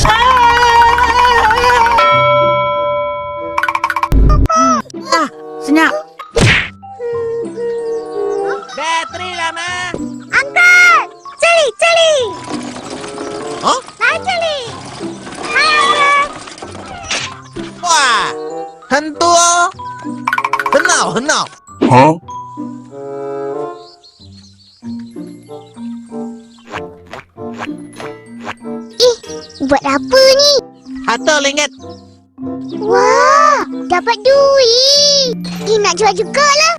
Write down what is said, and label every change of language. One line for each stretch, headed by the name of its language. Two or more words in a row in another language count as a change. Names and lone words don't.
Malay: Senyap. Bateri lama. Angkat! Cari, cari! Huh? Hai, cari! Hai, Angkat! Wah,
Chinese: 很多，很好，很好。 Huh?
Malay: Buat apa ni? Satu ringgit. Wah, dapat duit. Nak jual jugalah.